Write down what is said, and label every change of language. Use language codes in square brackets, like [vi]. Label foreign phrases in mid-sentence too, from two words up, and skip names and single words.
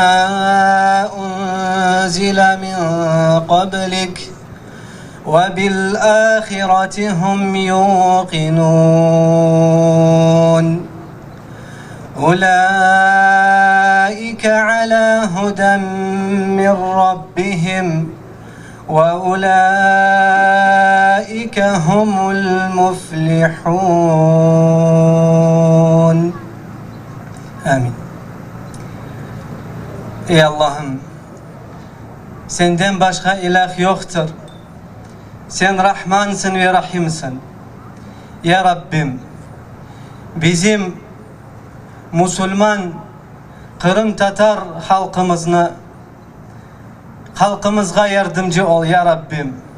[ar] أنزل من قبلك وبالآخرة هم يوقنون أولئك على هدى من ربهم وأولئك هم المفلحون آمين. [crh] Ey Allah'ım, senden başka ilah yoktur. Sen Rahmansın ve Rahimsin. Ya Rabbim, bizim Müslüman Kırım Tatar halkımızga yardımcı ol ya Rabbim.